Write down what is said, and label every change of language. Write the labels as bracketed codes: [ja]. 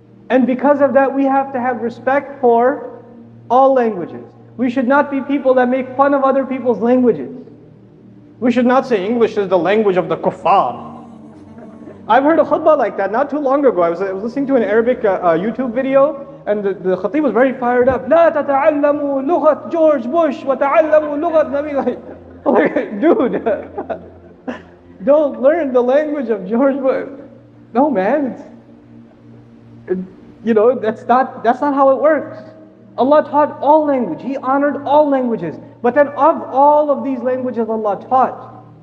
[en] And because of that, we have to have respect for all languages. We should not be people that make fun of other people's languages. We should not say English is the language of the kuffar. I've heard a khutbah like that not too long ago. I was listening to an Arabic YouTube video, and the khatib was very fired up. [ar] لا تتعلموا لغة George Bush وتعلموا لغة Nabi. [en] Like, dude, don't learn the language of George Bush. No, man. That's not how it works. Allah taught all language. He honored all languages. But then of all of these languages Allah taught.